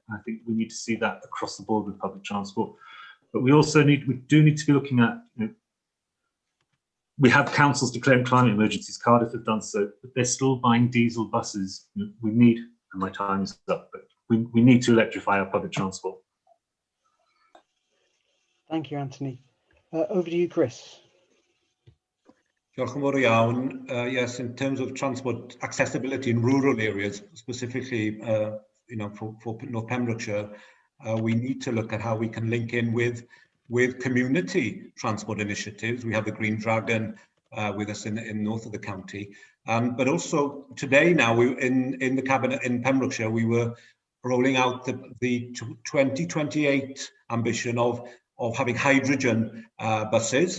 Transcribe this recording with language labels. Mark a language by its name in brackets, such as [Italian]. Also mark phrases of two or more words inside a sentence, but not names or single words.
[English] I think we need to see that across the board with public transport. But we also do need to be looking at, you know, we have councils declaring climate emergencies. Cardiff have done so, but they're still buying diesel buses. You know, we need, and my time is up, but we need to electrify our public transport. Thank you, Anthony. Over to you, Chris. [Welsh] Diolch yn fawr iawn. [English] Yes, in terms of transport accessibility in rural areas, specifically, you know, for North Pembrokeshire, we need to look at how we can link in with community transport initiatives. We have the Green Dragon with us in north of the county, but also today now in the cabinet in Pembrokeshire we were rolling out the 2028 ambition of having hydrogen buses.